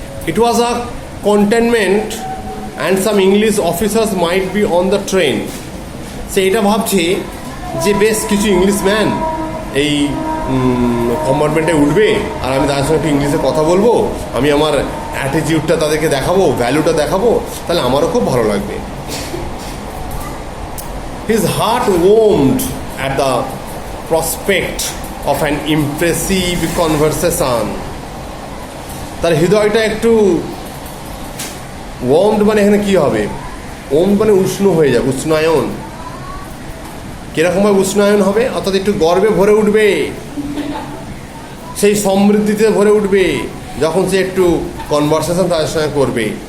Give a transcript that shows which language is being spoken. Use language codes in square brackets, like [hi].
[en] It was a containment and some English officers might be on the train. [bn] সে এটা ভাবছে যে বেশ কিছু ইংলিশম্যান এই কম্পার্টমেন্টে উঠবে আর আমি তাদের সঙ্গে একটু ইংলিশে কথা বলবো, আমি আমার অ্যাটিটিউডটা তাদেরকে দেখাবো, ভ্যালুটা দেখাবো, তাহলে আমারও খুব ভালো লাগবে। [en] His heart warmed at the prospect of an impressive conversation. [bn] তার হৃদয়টা একটু ওয়ার্মড, মানে এখানে কী হবে, ওম মানে উষ্ণ হয়ে যাবে, উষ্ণায়ন। কীরকমভাবে উষ্ণায়ন হবে, অর্থাৎ একটু গর্বে ভরে উঠবে, সেই সমৃদ্ধিতে ভরে উঠবে যখন সে একটু কনভারসেশন তাদের সঙ্গে করবে।